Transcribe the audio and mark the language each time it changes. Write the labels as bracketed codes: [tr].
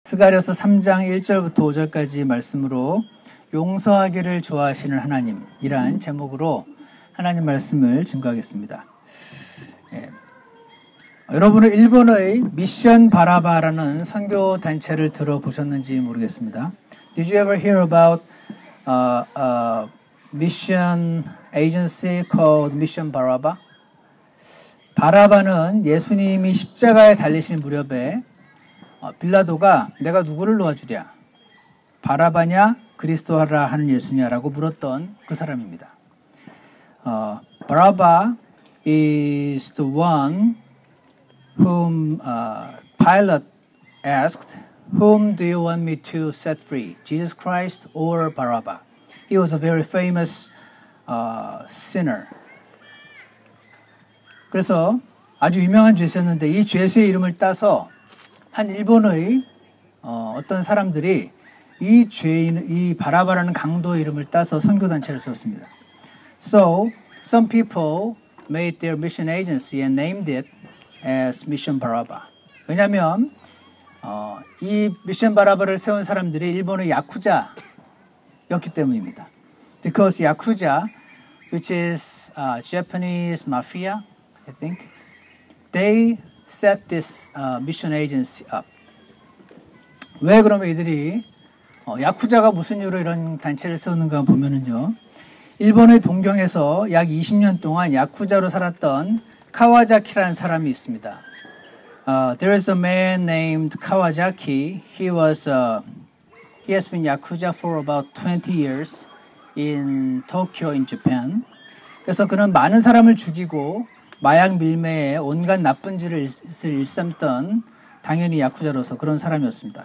[ko] 스가랴서 3장 1절부터 5절까지 말씀으로 용서하기를 좋아하시는 하나님이란 제목으로 하나님 말씀을 증거하겠습니다. 여러분은 일본의 미션 바라바라는 선교 단체를 들어보셨는지 모르겠습니다. [en] Did you ever hear about a mission agency called Mission Baraba? [ko] 바라바는 예수님이 십자가에 달리신 무렵에 빌라도가 내가 누구를 놓아주랴? 바라바냐 그리스도라 하는 예수냐라고 물었던 그 사람입니다. [en] 바라바 is the one whom Pilate asked, whom do you want me to set free? Jesus Christ or Barabbas? He was a very famous sinner. [ko] 그래서 아주 유명한 죄수였는데 이 죄수의 이름을 따서 한 일본의 어떤 사람들이 이 바라바라는 강도의 이름을 따서 선교단체를 세웠습니다. [en] So, some people made their mission agency and named it as Mission Baraba. [ko] 왜냐하면 이 미션 바라바를 세운 사람들이 일본의 야쿠자였기 때문입니다. [en] Because 야쿠자, which is Japanese mafia, I think, they set this mission agency up. [ko] 왜 그러면 이들이 야쿠자가 무슨 이유로 이런 단체를 세우는가 보면은요. 일본의 동경에서 약 20년 동안 야쿠자로 살았던 카와자키라는 사람이 있습니다. [en] There is a man named Kawasaki. He has been yakuza for about 20 years in Tokyo, in Japan. [ko] 그래서 그는 많은 사람을 죽이고 마약 밀매에 온갖 나쁜 짓을 일삼던 당연히 야쿠자로서 그런 사람이었습니다.